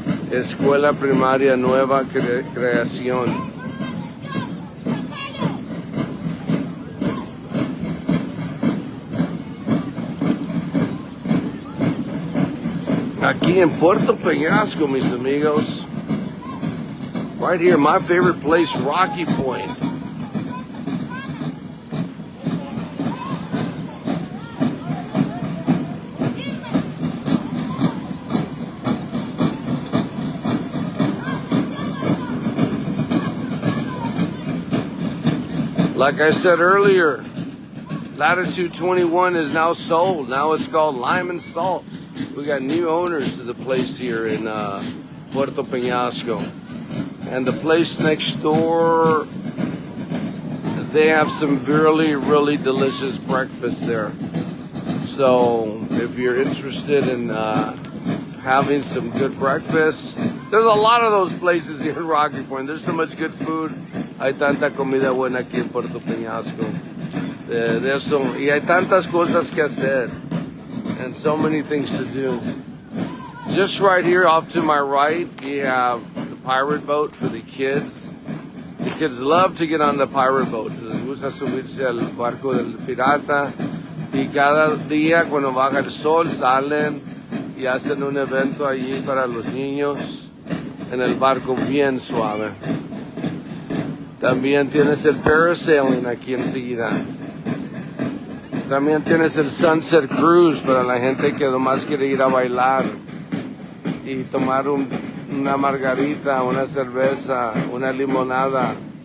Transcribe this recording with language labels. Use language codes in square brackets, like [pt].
[es] Escuela Primaria Nueva Creación. Aquí en Puerto Penasco, mis amigos. [en] Right here, my favorite place, Rocky Point. Like I said earlier, Latitude 21 is now sold. Now it's called Lime and Salt. We got new owners to the place here in Puerto Penasco. And the place next door, they have some really, really delicious breakfast there. So if you're interested in having some good breakfast, there's a lot of those places here in Rocky Point. There's so much good food. [es] Hay tanta comida buena aquí en Puerto Penasco. Y hay tantas cosas que hacer. [en] And so many things to do. Just right here off to my right, you have the pirate boat for the kids. The kids love to get on the pirate boat. [es] Les gusta subirse al barco del pirata. Y cada día cuando baja el sol salen y hacen un evento allí para los niños en el barco bien suave. También tienes el parasailing aquí enseguida. También tienes el Sunset Cruise para la gente que nomás quiere ir a bailar y tomar una margarita, una cerveza, una limonada.